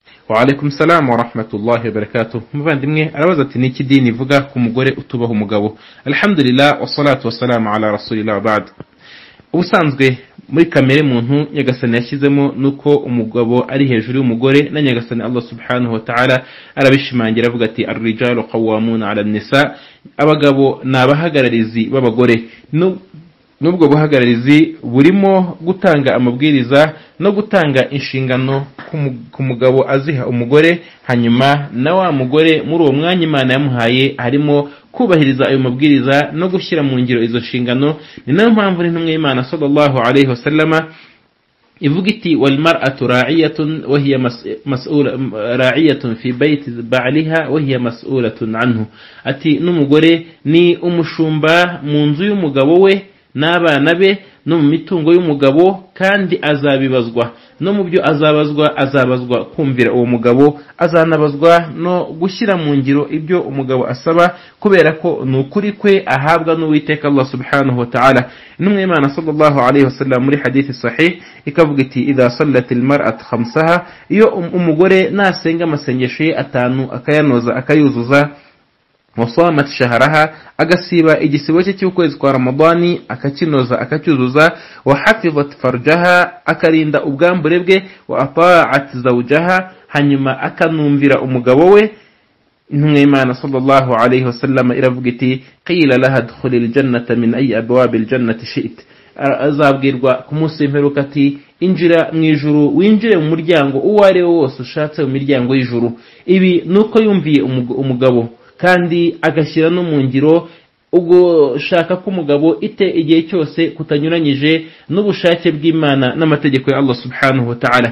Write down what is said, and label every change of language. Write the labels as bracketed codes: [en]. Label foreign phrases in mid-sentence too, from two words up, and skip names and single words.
[ar] وعليكم السلام ورحمة الله وبركاته. [rw] Muvandimwe arabaza ati niki dini ivuga ku mugore utubaha umugabo? [ar] الحمد لله والصلاة والسلام على رسول الله بعد. [rw] Ubusanzwe muri kamere muntu Nyagasani yashyizemo nuko umugabo ari hejuru y'umugore, na Nyagasani [ar] الله سبحانه وتعالى [rw] arabishimangira avuga ati [ar] الرجال قوامون على النساء, [rw] abagabo nabahagararizi b'abagore. Nubwo buhagararizi burimo gutanga amabwiriza no gutanga inshingano ku mugabo aziha umugore, hanyuma na wa mugore muri uwo mwanya Imana yamuhaye harimo kubahiriza ayo mabwiriza no gushyira mu ngiro izo nshingano. Ni nayo mpamvu n'intumwa y'Imana [ar] صلى الله عليه وسلم [rw] ivuga iti [ar] والمرأة راعية وهي راعية في بيت بعلها وهي مسؤولة عنه, [rw] ati n'umugore ni umushumba mu nzu y'umugabo we n'abana be no mu mitungo y'umugabo, kandi azabibazwa no mu byo azabazwa kumvira uwo mugabo, azanabazwa no gushyira mu ngiro ibyo umugabo asaba, kubera ko nukuri kwe ahabwa n'Uwiteka [ar] الله سبحانه وتعالى. [rw] Intumwa y'Imana [ar] صلى الله عليه وسلم [rw] muri hadithi sahih ikavuga iti [ar] إذا صلت المرأة خمسها, [rw] iyo umugore nasenga amasengesho ye atanu akayanoza akayuzuza, [ar] وصامت شهرها, [rw] agasiba igisibo cye cy'ukwezi kwa Ramadani akakinoza akacyuzuza, [ar] وحفظت فرجها, [rw] akarinda ubwambure bwe, [ar] وأطاعت زوجها, [rw] hanyuma akanumvira umugabo we. Intumwa y'Imana [ar] صلى الله عليه وسلم [rw] iravuga iti [ar] قيل لها ادخلي الجنة من أي أبواب الجنة شئت, [rw] azabwirwa ku munsi w'imperuka ati injira mu ijuru, winjire mu muryango uwo ari wo wose ushatse mu miryango y'ijuru. Ibi nuko yumviye umugabo kandi agashyira no mu ngiro ubwo shaka ko umugabo igihe cyose kutanyuranyije n'ubushake bw'Imana n'amategeko ya [ar] الله سبحانه وتعالى.